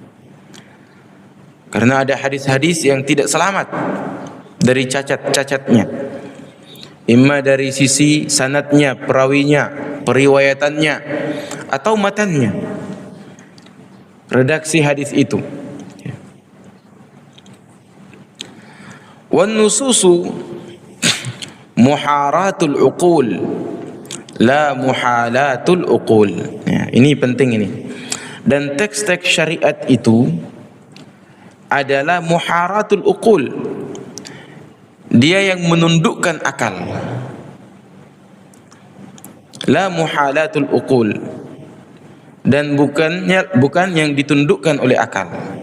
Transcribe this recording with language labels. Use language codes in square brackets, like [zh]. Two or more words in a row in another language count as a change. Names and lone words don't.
[id] Karena ada hadis-hadis yang tidak selamat dari cacat-cacatnya, imma dari sisi sanadnya, perawinya, periwayatannya, atau matannya, redaksi hadis itu. [ar] والنصوص محارات العقول لا محالات العقول. [id] Ya, ini penting ini. Dan teks-teks syariat itu adalah [ar] محارات العقول. [id] Dia yang menundukkan akal. [ar] لا محالات العقول. [id] Dan bukan yang ditundukkan oleh akal.